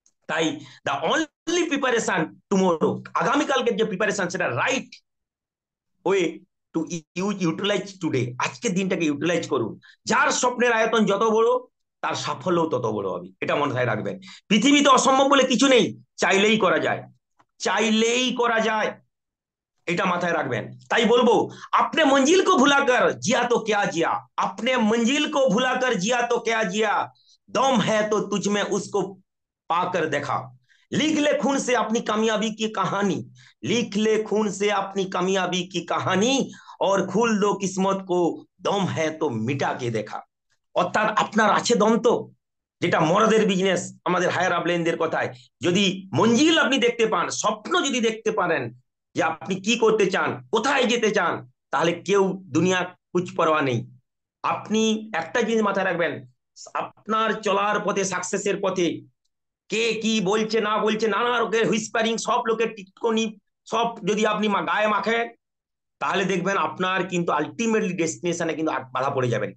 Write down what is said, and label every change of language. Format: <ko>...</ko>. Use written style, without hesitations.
<bn>তাই</bn> <en>the only preparation tomorrow,</en> <bn>আগামীকালকে যে প্রিপারেশন, সেটা</bn> <en>right way to utilise today,</en> <bn>আজকের দিনটাকে ইউটিলাইজ করুন। যার স্বপ্নের আয়তন যত বড়, তার সাফল্যও তত বড় হবে, এটা মাথায় রাখবেন। পৃথিবীতে অসম্ভব বলে কিছু নেই, চাইলেই করা যায়, চাইলেই করা যায়, এটা মাথায় রাখবেন। তাই বলবো,</bn> <hi>अपने मंजिल को भुलाकर जिया तो क्या जिया, अपने मंजिल को भुलाकर जिया तो क्या जिया, दम है तो तुझ में उसको पाकर देखा। लिख ले खून से अपनी कामयाबी की कहानी, लिख ले खून से अपनी कामयाबी की कहानी, और খুল দো কিসমত কো, দম হ্যায় তো মিটা কে দেখা।</hi> <bn>অর্থাৎ আপনার আছে দম তো, যেটা মরদের বিজনেস, আমাদের হায়ার আপলাইনদের কথায়, যদি মঞ্জিল আপনি দেখতে পান, স্বপ্ন যদি দেখতে পারেন যে আপনি কি করতে চান, কোথায় যেতে চান, তাহলে কেউ দুনিয়া কুছ পরোয়া নেই। আপনি একটা জিনিস মাথায় রাখবেন, আপনার চলার পথে, সাকসেসের পথে কে কি বলছে না বলছে, নানা রকমের হুইসপারিং, সব লোকের টিটকনি, সব যদি আপনি গায়ে মাখেন, তাহলে দেখবেন আপনার কিন্তু আলটিমেটলি ডেস্টিনেশনে কিন্তু বাধা পড়ে যাবেন।</bn>